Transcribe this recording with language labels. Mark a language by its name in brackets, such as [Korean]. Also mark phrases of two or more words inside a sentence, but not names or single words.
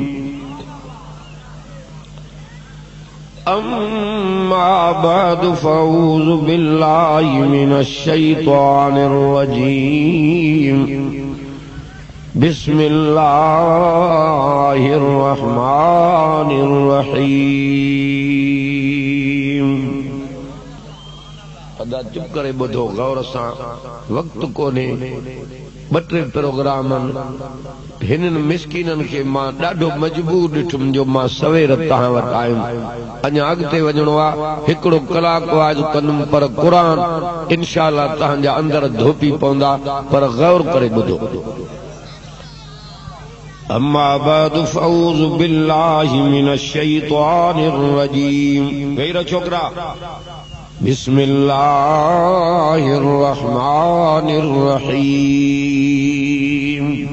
[Arabic] أما بعد فأعوذ بالله من الشيطان الرجيم. بسم الله الرحمن الرحيم. [Sindhi] अदा चुप करे ॿुधो गौर सां, वक्त कोने। ॿ टे प्रोग्राम हिननि मिसकीननि खे मां ॾाढो मजबूर ॾिठुमि जो मां सवेर तव्हां वटि आयुमि। अञा अॻिते वञिणो आहे, हिकिड़ो कलाकु वाज कंदुमि, पर क़ुर इंशाअल्लाह तव्हांजा अंदर धोपी पवंदा, पर गौर करे ॿुधो। [Arabic] أما بعد فأعوذ بالله من الشيطان الرجيم. [Sindhi] गैर छोकरा, [Arabic] بسم الله الرحمن الرحيم.